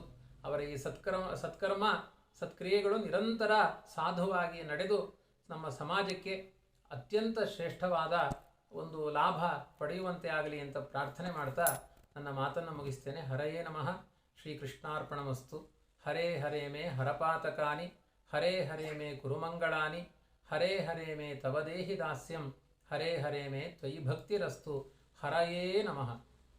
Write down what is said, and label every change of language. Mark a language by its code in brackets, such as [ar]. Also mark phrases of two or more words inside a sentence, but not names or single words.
[kn] ಅವರ ಈ ಸತ್ಕರ್ಮ ಸತ್ಕ್ರಿಯೆಗಳು ನಿರಂತರ ಸಾಧುವಾಗಿ ನಡೆದು ನಮ್ಮ ಸಮಾಜಕ್ಕೆ ಅತ್ಯಂತ ಶ್ರೇಷ್ಠವಾದ ಒಂದು ಲಾಭ ಪಡೆಯುವಂತೆ ಆಗಲಿ ಅಂತ ಪ್ರಾರ್ಥನೆ ಮಾಡ್ತಾ ನನ್ನ ಮಾತನ್ನು ಮುಗಿಸ್ತೇನೆ. [sa] ಹರಯೇ ನಮಃ. ಶ್ರೀಕೃಷ್ಣಾರ್ಪಣಮಸ್ತು. ಹರೇ ಹರೇ ಮೇ ಹರಪಾತಕಾನಿ, ಹರೇ ಹರೇ ಮೇ ಗುರುಮಂಗಳಾನಿ, ಹರೇ ಹರೇ ಮೇ ತವ ದೇಹಿ ದಾಸ್ಯಂ, ಹರೇ ಹರೇ ಮೇ ತ್ವಯಿ ಭಕ್ತಿರಸ್ತು. ಹರಯೇ ನಮಃ.